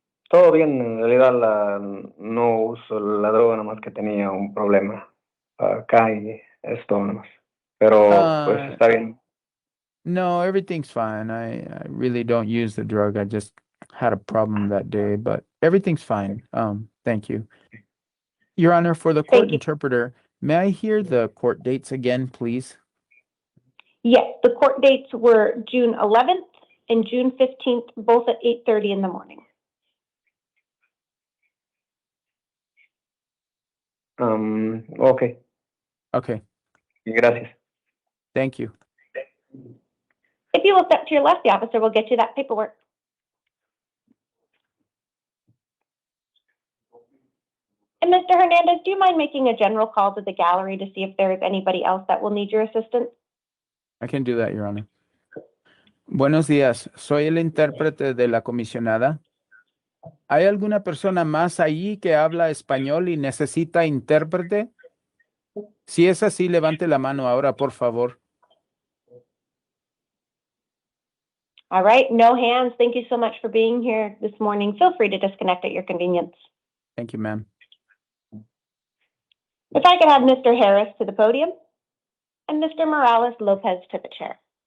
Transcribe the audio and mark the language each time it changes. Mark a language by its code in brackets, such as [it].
[es] Todo bien, en realidad no uso la droga, nomás que tenía un problema acá y esto nomás. Pero pues está bien. [en] No, everything's fine. I really don't use the drug. I just had a problem that day, but everything's fine. Thank you. Your Honor, for the court interpreter, may I hear the court dates again, please? Yes, the court dates were June 11th and June 15th, both at 8:30 in the morning. Okay. Okay. [es] Gracias. [en] Thank you. If you will step to your left, the officer will get you that paperwork. And Mr. Hernandez, do you mind making a general call to the gallery to see if there is anybody else that will need your assistance? I can do that, Your Honor. [es] Buenos días. Soy el intérprete de la comisionada. ¿Hay alguna persona más allí que habla español y necesita intérprete? Si es así, levante la mano ahora, por favor. [en] All right, no hands. Thank you so much for being here this morning. Feel free to disconnect at your convenience. Thank you, ma'am. If I could have Mr. Harris to the podium and Mr. Morales Lopez to the chair.